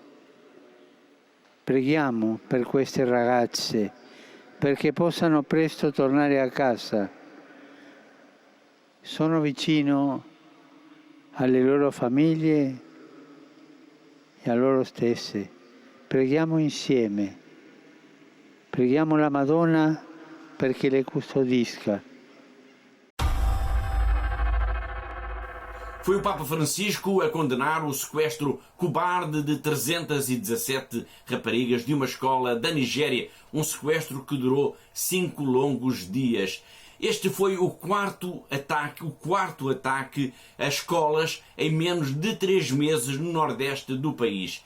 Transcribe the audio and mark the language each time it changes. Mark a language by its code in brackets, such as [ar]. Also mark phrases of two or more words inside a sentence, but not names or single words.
[it] Preghiamo per queste ragazze perché possano presto tornare a casa. Sono vicino alle loro famiglie e a loro stesse. Preghiamo insieme. Preghiamo la Madonna perché le custodisca. [pt] Foi o Papa Francisco a condenar o sequestro cobarde de 317 raparigas de uma escola da Nigéria. Um sequestro que durou 5 longos dias. Este foi o quarto ataque a escolas em menos de 3 meses no nordeste do país.